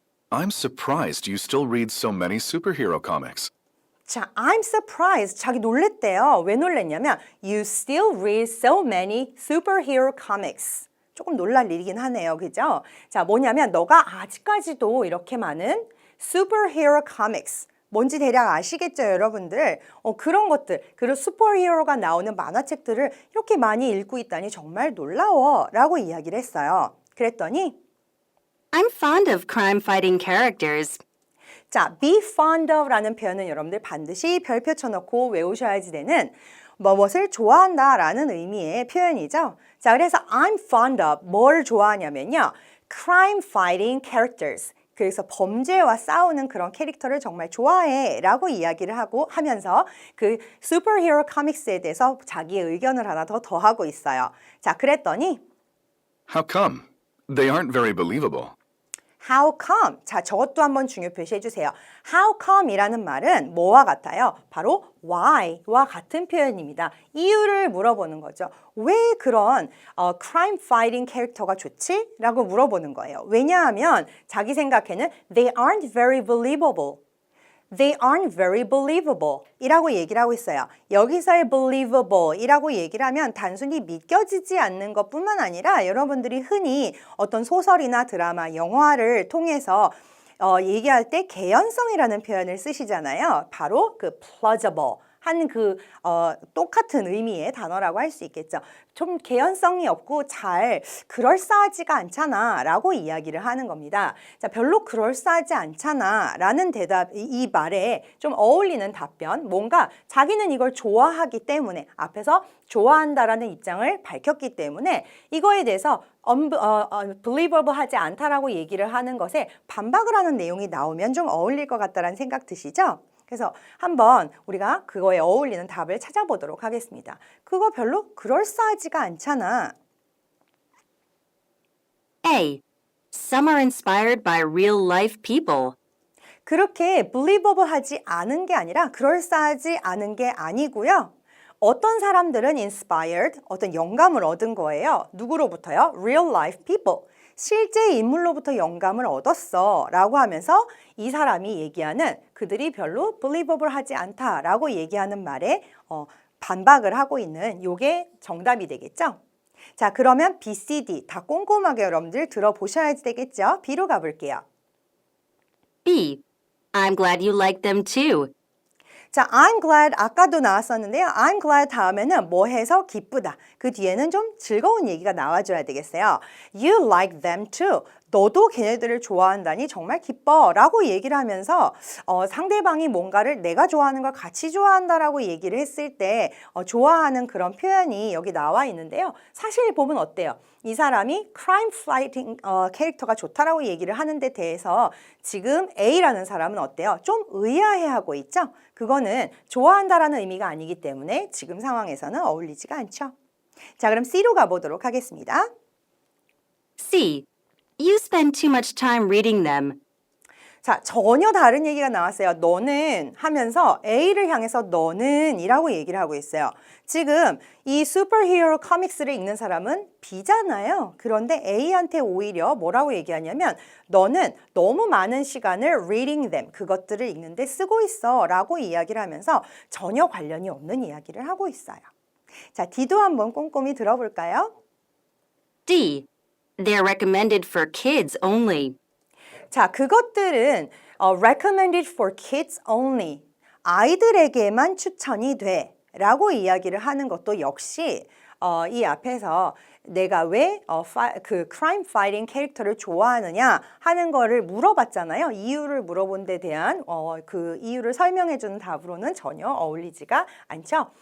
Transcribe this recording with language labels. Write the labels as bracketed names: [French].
[English] I'm surprised you still read so many superhero comics. [Korean] 자, [English] I'm surprised. [Korean] 자기 놀랬대요. 왜 놀랬냐면 [English] You still read so many superhero comics. [Korean] 조금 놀랄 일이긴 하네요. 그죠? 자, 뭐냐면 너가 아직까지도 이렇게 많은 [English] superhero comics. [Korean] 뭔지 대략 아시겠죠, 여러분들? 그런 것들, 그리고 슈퍼히어로가 나오는 만화책들을 이렇게 많이 읽고 있다니 정말 놀라워 라고 이야기를 했어요. 그랬더니 [English] I'm fond of crime-fighting characters. [Korean] 자, [English] be fond of [Korean] 라는 표현은 여러분들 반드시 별표 쳐놓고 외우셔야지 되는 무엇을 좋아한다 라는 의미의 표현이죠. 자, 그래서 [English] I'm fond of [Korean] 뭘 좋아하냐면요. [English] crime fighting characters. [Korean] 그래서 범죄와 싸우는 그런 캐릭터를 정말 좋아해 라고 이야기를 하면서 그 슈퍼히어로 코믹스에 대해서 자기의 의견을 하나 더 더하고 있어요. 자, 그랬더니 [English] How come? They aren't very believable. How come? [Korean] 자, 저것도 한번 중요 표시해 주세요. [English] How come [Korean] 이라는 말은 뭐와 같아요? 바로 why와 같은 표현입니다. 이유를 물어보는 거죠. 왜 그런 crime fighting 캐릭터가 좋지? 라고 물어보는 거예요. 왜냐하면 자기 생각에는 [English] they aren't very believable. They aren't very believable [Korean] 이라고 얘기를 하고 있어요. 여기서의 believable 이라고 얘기를 하면 단순히 믿겨지지 않는 것뿐만 아니라 여러분들이 흔히 어떤 소설이나 드라마, 영화를 통해서 얘기할 때 개연성이라는 표현을 쓰시잖아요. 바로 그 plausible 한 똑같은 의미의 단어라고 할 수 있겠죠. 좀 개연성이 없고 잘 그럴싸하지가 않잖아 라고 이야기를 하는 겁니다. 자, 별로 그럴싸하지 않잖아 라는 대답, 이 말에 좀 어울리는 답변, 뭔가 자기는 이걸 좋아하기 때문에 앞에서 좋아한다라는 입장을 밝혔기 때문에 이거에 대해서 believable 하지 않다라고 얘기를 하는 것에 반박을 하는 내용이 나오면 좀 어울릴 것 같다라는 생각 드시죠? 그래서 한번 우리가 그거에 어울리는 답을 찾아보도록 하겠습니다. 그거 별로 그럴싸하지가 않잖아. [English] A. Some are inspired by real-life people. [Korean] 그렇게 believable하지 않은 게 아니라 그럴싸하지 않은 게 아니고요. 어떤 사람들은 inspired, 어떤 영감을 얻은 거예요. 누구로부터요? [English] Real life people. [Korean] 실제 인물로부터 영감을 얻었어 라고 하면서 이 사람이 얘기하는 그들이 별로 believable하지 않다라고 얘기하는 말에 반박을 하고 있는 요게 정답이 되겠죠? 자, 그러면 B, C, D 다 꼼꼼하게 여러분들 들어보셔야 되겠죠? B로 가볼게요. [English] B. I'm glad you like them too. [Korean] 자, [English] I'm glad [Korean] 아까도 나왔었는데요. I'm glad 다음에는 뭐 해서 기쁘다. 그 뒤에는 좀 즐거운 얘기가 나와줘야 되겠어요. [English] You like them too. [Korean] 너도 걔네들을 좋아한다니 정말 기뻐 라고 얘기를 하면서 상대방이 뭔가를 내가 좋아하는 걸 같이 좋아한다라고 얘기를 했을 때 좋아하는 그런 표현이 여기 나와 있는데요. 사실 보면 어때요? 이 사람이 crime fighting 캐릭터가 좋다라고 얘기를 하는 데 대해서 지금 A라는 사람은 어때요? 좀 의아해하고 있죠? 그거는 좋아한다라는 의미가 아니기 때문에 지금 상황에서는 어울리지가 않죠. 자, 그럼 C로 가보도록 하겠습니다. [English] C. You spend too much time reading them. [Korean] 자, 전혀 다른 얘기가 나왔어요. 너는 하면서 A를 향해서 너는 이라고 얘기를 하고 있어요. 지금 이 슈퍼히어로 코믹스를 읽는 사람은 B잖아요. 그런데 A한테 오히려 뭐라고 얘기하냐면 너는 너무 많은 시간을 [English] reading them, [Korean] 그것들을 읽는데 쓰고 있어 라고 이야기를 하면서 전혀 관련이 없는 이야기를 하고 있어요. 자, D도 한번 꼼꼼히 들어볼까요? [English] D. They're recommended for kids only. [Korean] 자, 그것들은 [English] recommended for kids only. [Korean] 아이들에게만 추천이 돼. 라고 이야기를 하는 것도 역시 이 앞에서 내가 왜 그 crime fighting 캐릭터를 좋아하느냐 하는 거를 물어봤잖아요. 이유를 물어본 데 대한 그 이유를 설명해 주는 답으로는 전혀 어울리지가 않죠.